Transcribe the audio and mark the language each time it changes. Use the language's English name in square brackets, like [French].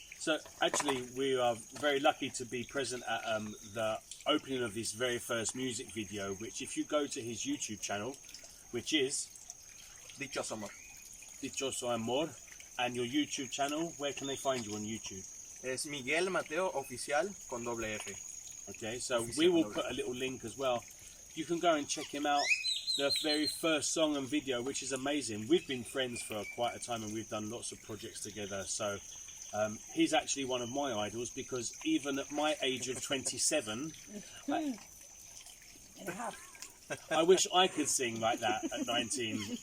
[English] So actually we are very lucky to be present at the opening of this very first music video, which if you go to his YouTube channel, which is [Spanish] Dichoso Amor. Dichoso Amor, [English] And your YouTube channel, where can they find you on YouTube? [Spanish] Es Miguel Mateo Oficial con doble F. [English] Okay, so we will put a little link as well. You can go and check him out. The very first song and video, which is amazing. We've been friends for quite a time and we've done lots of projects together. So he's actually one of my idols because even at my age of 27, I wish I could sing like that at 19.